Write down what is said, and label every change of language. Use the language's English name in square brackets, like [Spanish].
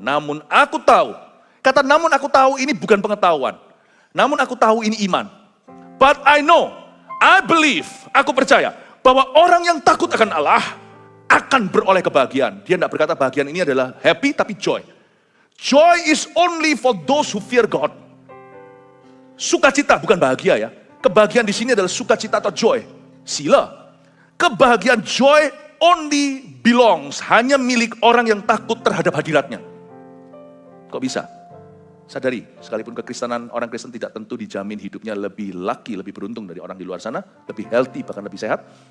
[Indonesian] Namun aku tahu. Kata namun aku tahu ini bukan pengetahuan. Namun aku tahu ini iman. [English] But I know, I believe, [Indonesian] aku percaya. Bahwa orang yang takut akan Allah akan beroleh kebahagiaan. Dia tidak berkata bahagian ini adalah happy tapi joy. [English] Joy is only for those who fear God. [Indonesian] Sukacita bukan bahagia ya. Kebahagiaan di sini adalah sukacita atau joy. Sila. Kebahagiaan [English] joy only belongs, [Indonesian] hanya milik orang yang takut terhadap hadiratnya. Kok bisa? Sadari, sekalipun kekristenan orang Kristen tidak tentu dijamin hidupnya lebih lucky, lebih beruntung dari orang di luar sana, lebih healthy, bahkan lebih sehat.